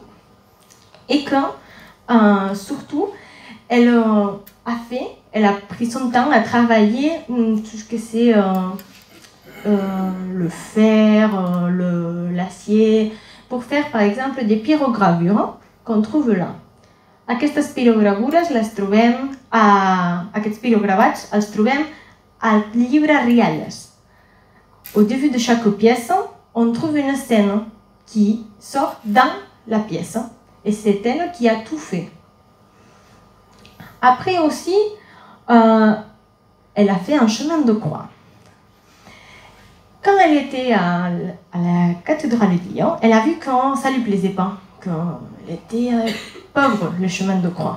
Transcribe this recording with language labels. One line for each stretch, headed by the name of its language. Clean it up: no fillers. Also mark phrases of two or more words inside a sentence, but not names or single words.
French: Et que surtout, elle a fait elle a pris son temps à travailler tout ce que c'est le fer, l'acier, pour faire par exemple des pyrogravures qu'on trouve là.
Catalan: Aquestes pirogravures les trobem, aquests pirogravats els trobem al llibre Rialles.
French: Au début de chaque pièce, on trouve une scène qui sort dans la pièce. Et c'est elle qui a tout fait. Après aussi, elle a fait un chemin de croix. Quand elle était à la cathédrale de Lyon, elle a vu que ça ne lui plaisait pas, qu'elle était pauvre, le chemin de croix.